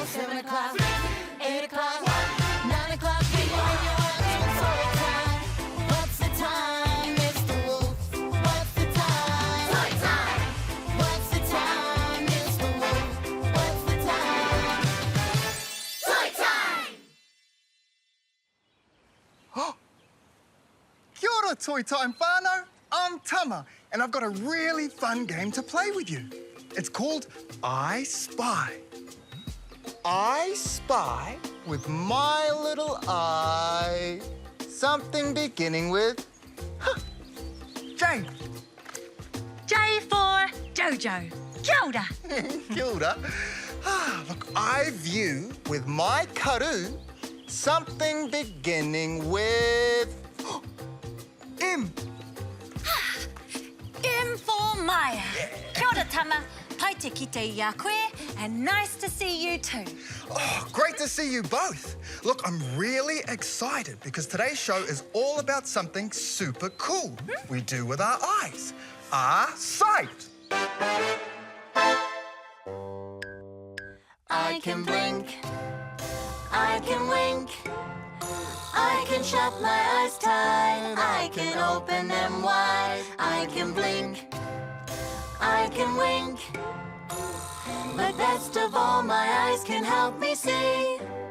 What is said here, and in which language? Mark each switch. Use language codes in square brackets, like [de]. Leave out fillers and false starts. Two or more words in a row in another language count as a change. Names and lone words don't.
[en] 7 o'clock, 8 o'clock, 9 o'clock. When you're up to toy time. What's the time, Mr. Wolf? What's the time? Toy time. What's the time, Mr. Wolf? What's the time? Toy time. [mi] Kia ora, [en] Toy Time whānau. I'm Tama, and I've got a really fun game to play with you. It's called I Spy. I spy with my little eye something beginning with J. J for Jojo. [mi] Kia ora. Kia ora. [en] Look, I view with my karu something beginning with M. M for Maya. [mi] Kia ora, Tama. Pai te kite i a koe, [en] and nice to see you too. Oh, great to see you both. Look, I'm really excited because today's show is all about something super cool we do with our eyes. Our sight. I can blink, I can wink, I can shut my eyes tight, I can open them wide, I can blink, I can wink, but best of all, my eyes can help me see.